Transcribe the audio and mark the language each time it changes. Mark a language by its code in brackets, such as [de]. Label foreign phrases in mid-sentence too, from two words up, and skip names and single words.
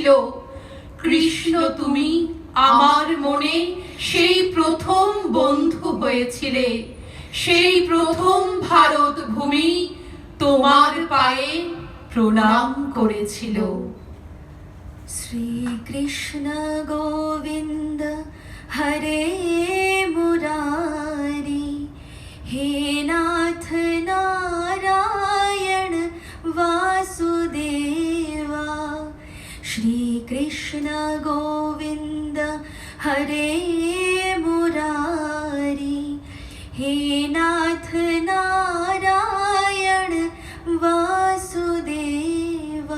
[bn] কৃষ্ণ, তুমি আমার মনে সেই প্রথম বন্ধু হয়েছিলে, সেই প্রথম ভারত ভূমি তোমার পায়ে প্রণাম করেছিল। [sa] শ্রীকৃষ্ণ গোবিন্দ হরে মুরারি, হে নাথ নারায়ণ वासुदेवा। श्रीकृष्ण गोविन्द हरे मुरारी, हे नाथ नारायण वासुदेवा।